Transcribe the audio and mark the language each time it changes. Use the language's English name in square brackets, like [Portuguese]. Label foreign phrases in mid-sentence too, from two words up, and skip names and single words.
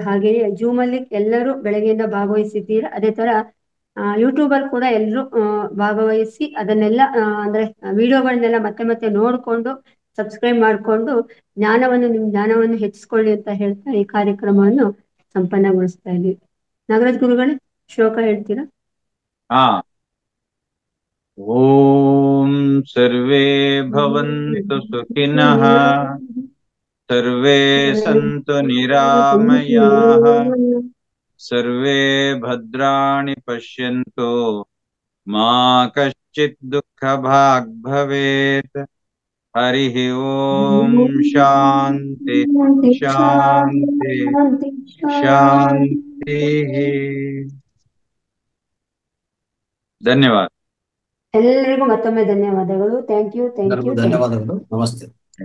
[Kannada] ಹಾಗೆಯೇ ಜೂಮ್ ಅಲ್ಲಿ ಎಲ್ಲರೂ ಬೆಳಗ್ಗೆಯಿಂದ ಭಾಗವಹಿಸಿದ್ದೀರಾ. ಅದೇ ತರ ಯೂಟ್ಯೂಬ್ ಅಲ್ಲಿ ಕೂಡ ಎಲ್ಲರೂ ಭಾಗವಹಿಸಿ ಅದನ್ನೆಲ್ಲ ಅಂದ್ರೆ ವಿಡಿಯೋಗಳನ್ನೆಲ್ಲ ಮತ್ತೆ ನೋಡ್ಕೊಂಡು ಸಬ್ಸ್ಕ್ರೈಬ್ ಮಾಡ್ಕೊಂಡು ನಿಮ್ಮ ಜ್ಞಾನವನ್ನು ಹೆಚ್ಚಿಸ್ಕೊಳ್ಳಿ ಅಂತ ಹೇಳ್ತಾ ಈ ಕಾರ್ಯಕ್ರಮವನ್ನು ಸಂಪನ್ನಗೊಳಿಸ್ತಾ ಇದ್ದೀವಿ. ನಾಗರಾಜ್ ಗುರುಗಳೇ, ಶ್ಲೋಕ ಹೇಳ್ತೀರಾ? [Sanskrit] ಓಂ ಸರ್ವೇ ಭವಂತು ಸುಖಿನಃ, ಸರ್ವೇ ಸಂತು ನಿರಾಮಯಾಃ, ಸರ್ವೇ ಭದ್ರಾಣಿ ಪಶ್ಯಂತು, ಮಾ ಕಶ್ಚಿತ್ ದುಃಖ ಭಾಗ್ ಭವೇತ್. ಹರಿ ಓಂ ಶಾಂತಿ ಶಾಂತಿ ಶಾಂತಿ. [Kannada] ಧನ್ಯವಾದ. ಎಲ್ಲರಿಗೂ ಮತ್ತೊಮ್ಮೆ ಧನ್ಯವಾದಗಳು. [English] thank you. [Kannada] ಧನ್ಯವಾದಗಳು. ನಮಸ್ತೆ.